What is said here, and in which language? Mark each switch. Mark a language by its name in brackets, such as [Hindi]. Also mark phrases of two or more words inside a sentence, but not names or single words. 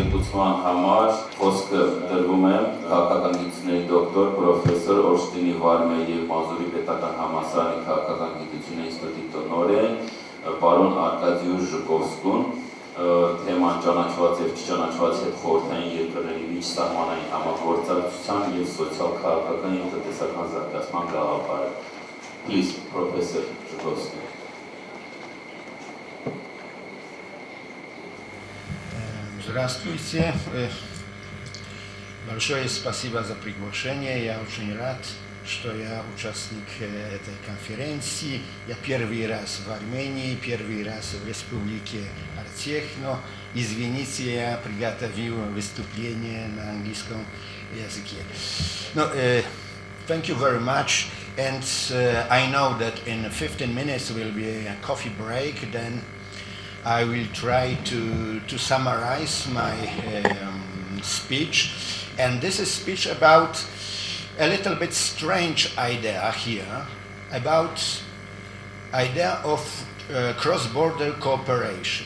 [Armenian] զրուցման համար խոսքը տրվում է քաղաքական գիտությունների դոկտոր պրոֆեսոր Օշտինի Վարմեի եւ Մազուրի պետական համալսարանի քաղաքական գիտությունների ինստիտուտի տնօրեն պարոն Արկադի Ժուկովսկուն թեման ճանաչված եւ չճանաչված հետ խորհրդային երկրների միջև սահմանային համագործակցության եւ սոցիալ-քաղաքական եւ տնտեսական զարգացման գաղափարը. [English] Please, Professor Ժուկովսկի. [Russian] Здравствуйте. Большое спасибо за приглашение. Я очень рад, что я участник этой конференции. Я первый раз в Армении, первый раз в Республике Артех, но извините, я приготовил выступление на английском языке. [English] Thank you very much, and I know that in 15 minutes will be a coffee break. Then I will try to summarize my speech, and this is a speech about a little bit strange idea here, about idea of cross-border cooperation.